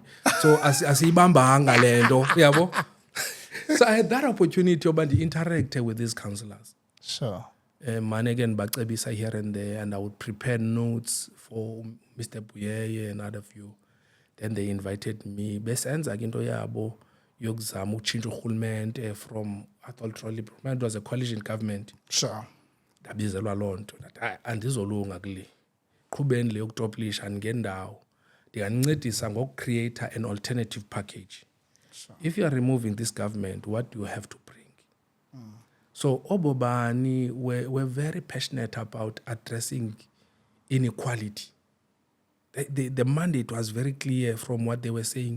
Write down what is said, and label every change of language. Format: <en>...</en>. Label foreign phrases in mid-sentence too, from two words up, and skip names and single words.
<xh>So asiyibambanga lento, uyabo?</xh> <en>So I had that opportunity</en> <xh>yoba ndi-interact</xh> <en>with these counselors. Sure. Man again bacebisa here and there, and I would prepare notes for Mr. Buyeye and other few. Then they invited me.</en> <xh>Besenza ke into yabo yokuzama utshintsha urhulumente</xh> <en>from it was a coalition government. Sure.</en> <xh>Ndabizelwa loo nto ndathi andizolunga kule. Qhubeni le yokutoplisha ngendawo. Ndingancedisa ngokucreate</xh> <en>an alternative package. Sure. If you are removing this government, what do you have to bring? So Obobani were very passionate about addressing inequality. The mandate was very clear from what they were saying.</en>